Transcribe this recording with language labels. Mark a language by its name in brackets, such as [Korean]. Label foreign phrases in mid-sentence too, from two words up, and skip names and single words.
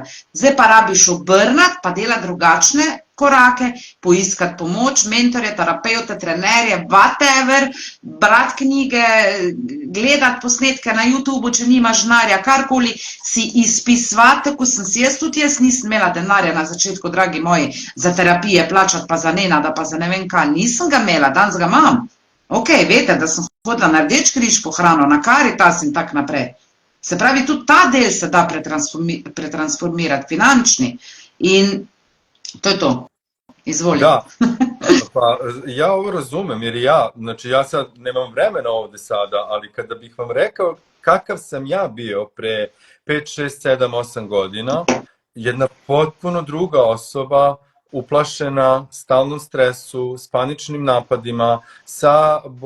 [Slovenian] Zdaj pa rabiš obrnati, pa delati drugačne korake, poiskati pomoč, mentorje, terapeute, trenerje, whatever, brati knjige, gledati posnetke na YouTubeu, če nimaš denarja, karkoli si izpisvati, ko sem si jaz, tudi jaz nisem imela denarja na začetku, dragi moji, za terapije plačati, pa za Nenada, pa za ne vem kaj, nisem ga imela, danes ga imam. Ok, veste, da sem hodila na Rdeč križ po hrano, na Karitas in tak naprej. Se pravi, tudi ta del se da pretransformirati, finančni. In to je to. Izvoli. [Serbian] Da, pa ja ovo razumem, jer znači ja sad nemam vremena ovde sada, ali kada bih vam rekao kakav sam ja bio pre 5, 6, 7, 8 godina, jedna potpuno druga osoba, uplašena, stalnom stresu, s paničnim napadima, sa bolesnom kičmom.